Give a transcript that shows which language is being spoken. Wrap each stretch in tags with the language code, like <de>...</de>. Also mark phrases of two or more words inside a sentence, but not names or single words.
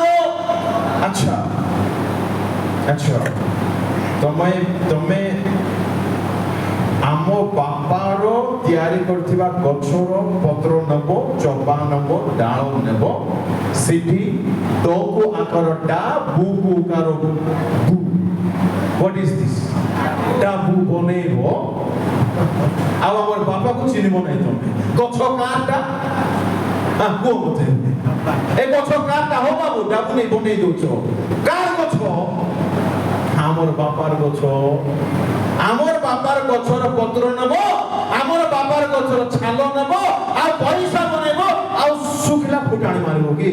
<or>ଆଚ୍ଛା, ତମେ ଆମ ବାପାର ତିଆରି କରିଥିବା ଗଛର ପତ୍ର ନେବ, ଚୋପା ନେବ, ଡାଳ ନେବ, ସେଠି ତକୁ ଆକାର ଡା, ବୁକୁ ଆକାର ବୁ।</or> <en>What is this?</en> <or>ଡାବୁ ବନେଇବ, ଆଉ ଆମର ବାପାକୁ ଚିହ୍ନିବ ନାହିଁ ତମେ। ଗଛ କାରଟା? କୁହ ମତେ, ଏ ଗଛ କାରଟା? ହଉ ବାବୁ, ଡାବୁ ନେଇ ବନେଇ ଦଉଛ। କାହାର ଗଛ? ଆମର ବାପାର ଗଛ। ଆମର ବାପାର ଗଛର ପତ୍ର ନେବ, ଆମର ବାପାର ଗଛର ଛାଲ ନେବ, ଆଉ ପଇସା ବନେଇବ, ଆଉ ଶୁଖିଲା ଫୁଟାଣି ମାରିବ କି?</or>